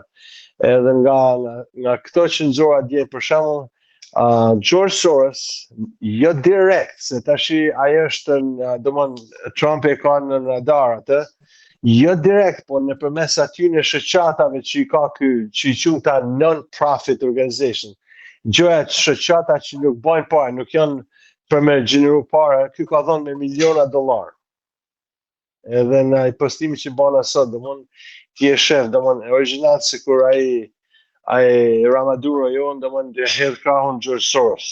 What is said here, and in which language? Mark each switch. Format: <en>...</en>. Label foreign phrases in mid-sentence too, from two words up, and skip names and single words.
<sq>Edhe nga këto që nxora dje për shembull George Soros jo direkt se tash ai është domthon Trump e ka në radar atë, jo direkt, por nëpërmes atyre shoqatave që i ka ky që i quhen ta</sq> <en>non-profit organization.</en> <sq>Gjëra shoqata që nuk bojnë parë, nuk janë për me gjeneru parë, ky ka dhënë me miliona dollar. Edhe në ai postimi që bëna sot, domthon ti je shef, domthon origjinal sikur ai Ramaduro jon, domthon dhe hedh krahun George Soros.</sq>